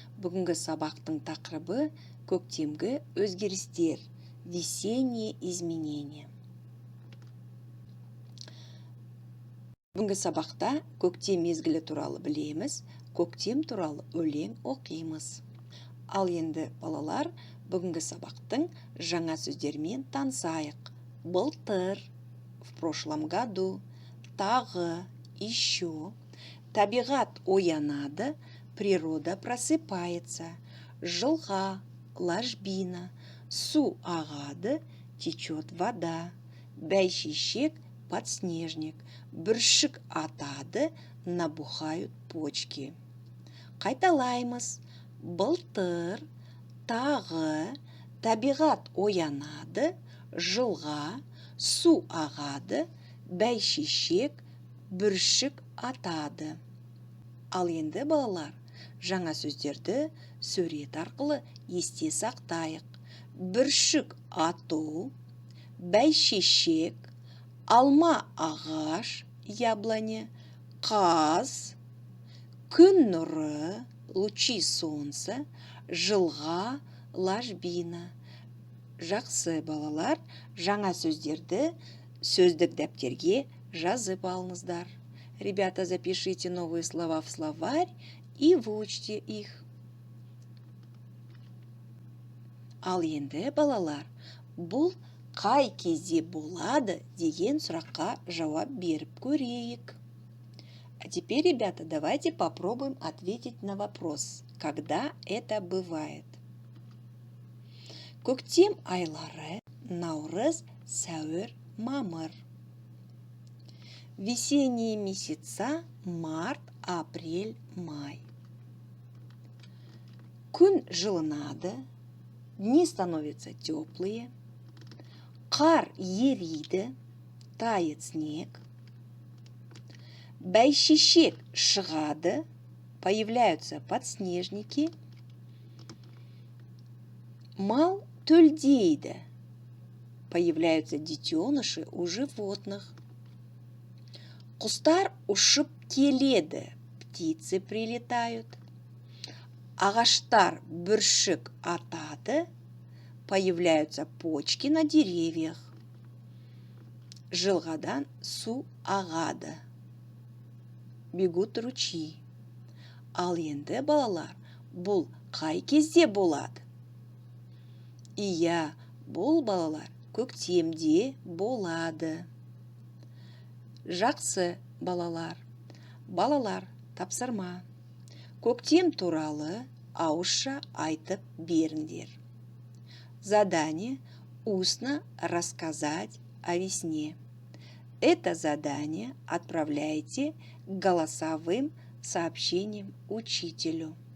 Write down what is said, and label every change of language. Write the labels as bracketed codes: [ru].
[kk] Бүгінгі сабақтың тақырыбы көктемгі өзгерістер, [ru] весенние изменения. [kk] Бүгінгі сабақта көктем мезгілі туралы білеміз, көктем туралы өлең оқимыз. Ал енді балалар, бүгінгі сабақтың жаңа сөздермен танысайық. Былтыр, [ru] в прошлом году, [kk] тағы, [ru] еще. [kk] Табиғат оянады, [ru] природа просыпается. [kk] Жылға, [ru] ложбина, [kk] су ағады, [ru] течет вода. [kk] Бәйшешек, [ru] подснежник, [kk] бүршік атады, [ru] набухают почки. [kk] Қайталаймыз. Былтыр, тағы, табиғат оянады, жылға, су ағады, бәйшешек, бүршік атады. Ал енді балалар, жаңа сөздерді сурет арқылы есте сақтайық. Бүршік ату, бәйшешек, алма ағаш, [ru] яблоня, [kk] қаз, күн нұры, [ru] лучи солнца, [kk] жылға, [ru] ложбина. [kk] Жақсы балалар, жаңа сөздерді сөздік дәптерге жазып алыңыздар. [ru] Ребята, запишите новые слова в словарь и выучите их. [kk] Ал енді балалар, бұл қай кезде болады деген сұраққа жауап беріп көрейік. [ru] А теперь, ребята, давайте попробуем ответить на вопрос, когда это бывает. [kk] Көктем айлары наурыз, сәуір, мамыр. [ru] Весенние месяца март, апрель, май. [kk] Күн жылынады, [ru] дни становятся теплые. [kk] Қар ериді, [ru] тает снег. [kk] Бәйшешек шығады, [ru] появляются подснежники. [kk] Мал төлдейді, [ru] появляются детеныши у животных. [kk] Құстар ұшып келеді, [ru] птицы прилетают. [kk] Ағаштар бүршік атады, [ru] появляются почки на деревьях. [kk] Жылғадан су ағады, [ru] бегут ручьи. [kk] Ал енді балалар, бұл қай кезде болады? Иә, бұл балалар көктемде болады. Жақсы балалар. Балалар, тапсырма. Көктем туралы ауызша айтып беріңдер. [ru] Задание устно рассказать о весне. Это задание отправляйте голосовым сообщением учителю.